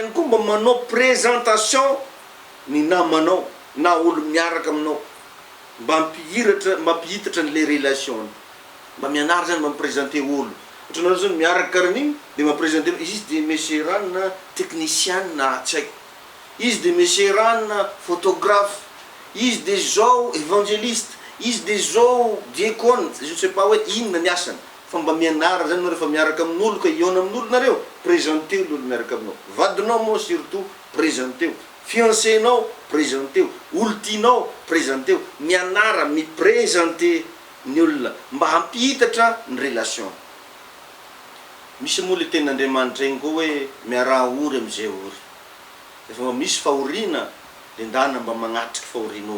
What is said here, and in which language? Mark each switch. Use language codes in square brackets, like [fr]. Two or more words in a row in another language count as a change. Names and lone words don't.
[mg] ihany koa mba manao présentation ny namanao na olo miaraka aminao mba mampihitatra an'le relation mba mianara zany mba miprésenter olo ohatranao zany miaraka karan'igny de mamprésenter izy de monsieur rano na technicien na tsy haiko izy de monsieur rano na photographe izy de zao évangéliste izy de zao diakône [fr] je sais pas [mg] hoe inona ny asany fa mba mianara zany rehefa miaraka amin'olo ka iona amin'olo nareo présenter l'olo miaraka aminao vadinao moa [fr] surtout présenter [mg] fiancénao présenter olo tianao présenter mianara miprésenter ny olona mba hampihitatra ny relation. Misy moa le ten'Andriamanitra igny koa hoe miaraha ory am'izay ory. Efa misy fahoriana de ndana mba magnatriky fahorian'olo.